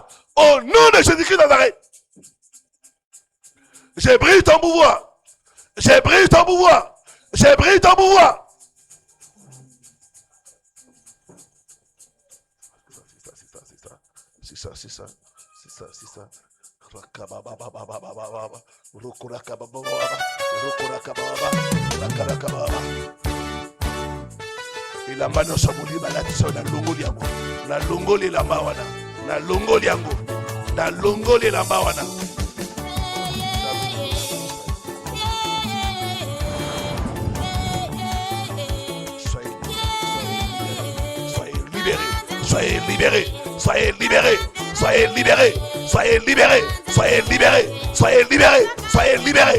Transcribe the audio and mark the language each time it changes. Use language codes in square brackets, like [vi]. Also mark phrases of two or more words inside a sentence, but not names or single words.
[fr] Au nom de Jésus-Christ de Nazareth. J'ai brisé ton pouvoir. J'ai brisé ton pouvoir. J'ai brisé ton pouvoir. C'est ça. C'est ça. [ln] ilamba nyonso molima latiso na longoli yango na longoli elamba wana na longoli yango na longoli elamba wana. [fr] Soyez libérés, soyez libérés, soyez libérés, soyez libérés, soyez libérés, soyez libérés, soyez libérés.